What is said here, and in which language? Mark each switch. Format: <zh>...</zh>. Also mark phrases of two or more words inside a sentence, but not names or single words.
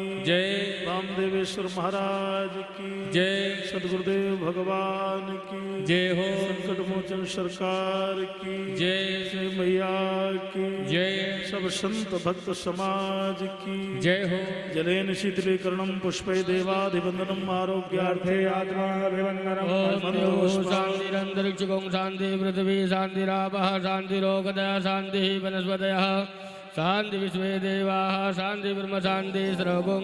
<hi>जय रामदेवेश्वर महाराज की जय सदगुरुदेव भगवान की जय हो संकट मोचन सरकार की जय जय मैया की जय सब संत भक्त समाज की जय हो</hi> <sa>जलेन शीतलीकरणम पुष्पै देवाधिवंदनम आरोग्यार्थे आत्माभिवन्दनम्</sa> <hi>मंत्र</hi> <sa>शान्तिरन्तरिक्षगुं शान्ति पृथिवी शान्तिरापः शान्तिरोगदः शान्तिः वनस्पतयः शान्ति विश्वे देवाः शान्ति ब्रह्म शान्ति सर्वगुं</sa>